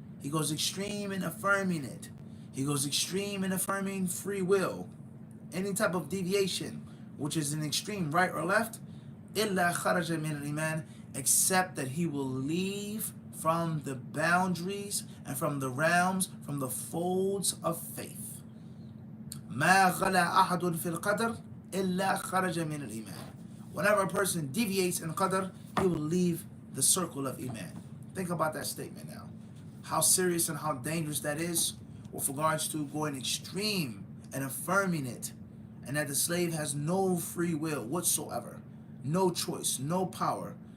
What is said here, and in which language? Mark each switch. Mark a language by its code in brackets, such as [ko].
[en] He goes extreme in affirming it. He goes extreme in affirming free will. Any type of deviation, which is an extreme right or left, [ar] إِلَّا خَرَجَ مِنَ الْإِيمَانِ, [en] except that he will leave from the boundaries and from the realms, from the folds of faith. [ar] ما غلا أحد في القدر إلا خرج من الإيمان. [en] Whenever a person deviates in qadr, he will leave the circle of iman. Think about that statement now. How serious and how dangerous that is with regards to going extreme and affirming it, and that the slave has no free will whatsoever, no choice, no power.